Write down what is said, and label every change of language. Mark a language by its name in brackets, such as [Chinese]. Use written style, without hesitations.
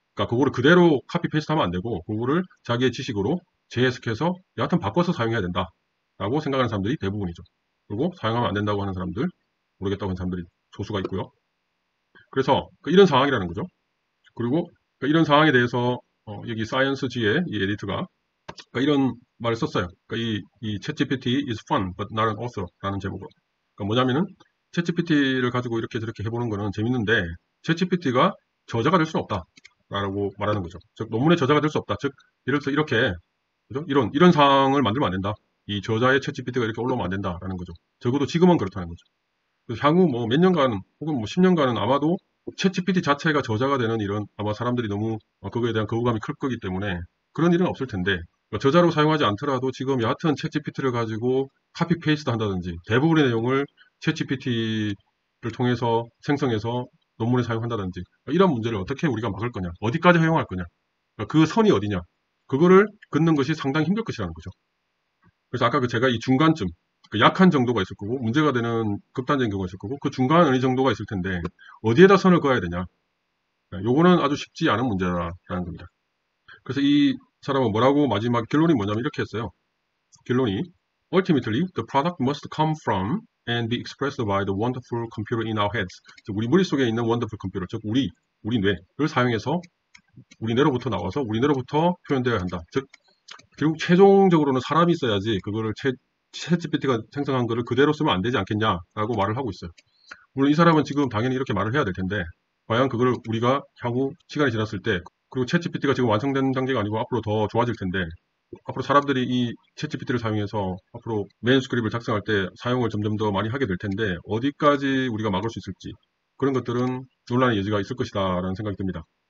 [Korean] 그러니까 그거를 그대로 카피 페이스트 하면 안 되고 그거를 자기의 지식으로 재해석해서 여하튼 바꿔서 사용해야 된다. 라고 생각하는 사람들이 대부분이죠. 그리고 사용하면 안 된다고 하는 사람들, 모르겠다고 하는 사람들이 소수가 있고요. 그래서 이런 상황이라는 거죠. 그리고 이런 상황에 대해서 여기 사이언스지의 이 에디트가 그러니까 이런 말을 썼어요. 그러니까 이 [English] ChatGPT is fun, but not an author [Korean] 라는 제목으로. 그러니까 뭐냐면은 ChatGPT를 가지고 이렇게 저렇게 해보는 거는 재밌는데 ChatGPT가 저자가 될 수는 없다. 라고 말하는 거죠. 즉, 논문의 저자가 될 수 없다. 즉, 예를 들어서 이렇게, 그죠? 이런 상황을 만들면 안 된다. 이 저자의 챗GPT가 이렇게 올라오면 안 된다라는 거죠. 적어도 지금은 그렇다는 거죠. 그래서 향후 뭐 몇 년간 혹은 뭐 10년간은 아마도 챗GPT 자체가 저자가 되는 이런 아마 사람들이 너무 그거에 대한 거부감이 클 거기 때문에 그런 일은 없을 텐데 저자로 사용하지 않더라도 지금 여하튼 챗GPT를 가지고 카피 페이스트 한다든지 대부분의 내용을 챗GPT를 통해서 생성해서 논문에 사용한다든지 이런 문제를 어떻게 우리가 막을 거냐, 어디까지 허용할 거냐, 그 선이 어디냐, 그거를 긋는 것이 상당히 힘들 것이라는 거죠. 그래서 아까 제가 이 중간쯤, 그 약한 정도가 있을 거고, 문제가 되는 극단적인 경우가 있을 거고, 그 중간 어느 정도가 있을 텐데, 어디에다 선을 그어야 되냐. 요거는 아주 쉽지 않은 문제라는 겁니다. 그래서 이 사람은 뭐라고 마지막 결론이 뭐냐면 이렇게 했어요. 결론이 [English] Ultimately, the product must come from and be expressed by the wonderful computer in our heads. [Korean] 즉, 우리 머릿속에 있는 [English] wonderful computer, [Korean] 즉 우리 뇌를 사용해서 우리 뇌로부터 나와서 우리 뇌로부터 표현되어야 한다. 즉, 결국 최종적으로는 사람이 써야지 그거를 챗GPT가 생성한 거를 그대로 쓰면 안 되지 않겠냐라고 말을 하고 있어요. 물론 이 사람은 지금 당연히 이렇게 말을 해야 될 텐데 과연 그걸 우리가 향후 시간이 지났을 때 그리고 챗GPT가 지금 완성된 단계가 아니고 앞으로 더 좋아질 텐데 앞으로 사람들이 이 챗GPT를 사용해서 앞으로 매뉴스크립을 작성할 때 사용을 점점 더 많이 하게 될 텐데 어디까지 우리가 막을 수 있을지 그런 것들은 논란의 여지가 있을 것이다 라는 생각이 듭니다.